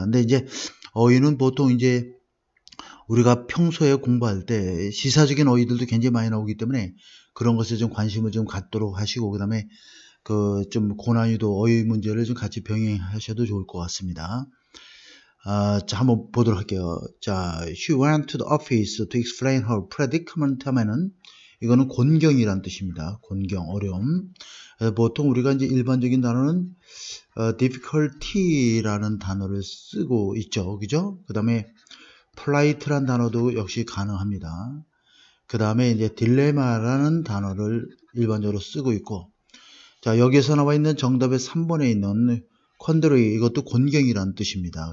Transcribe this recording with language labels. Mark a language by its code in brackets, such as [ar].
[ko] 근데 이제 어휘는 보통 이제 우리가 평소에 공부할 때 시사적인 어휘들도 굉장히 많이 나오기 때문에 그런 것에 좀 관심을 좀 갖도록 하시고 그 다음에 그 좀 고난이도 어휘 문제를 좀 같이 병행하셔도 좋을 것 같습니다. 자, 한번 보도록 할게요. 자, [en] she went to the office to explain her predicament [ko] 하면은 이거는 곤경이란 뜻입니다. 곤경, 어려움. 보통 우리가 이제 일반적인 단어는 difficulty라는 단어를 쓰고 있죠. 그죠? 그 다음에 polite란 단어도 역시 가능합니다. 그 다음에 이제 딜레마라는 단어를 일반적으로 쓰고 있고, 자, 여기에서 나와 있는 정답의 3번에 있는 콘드리, 이것도 곤경이라는 뜻입니다.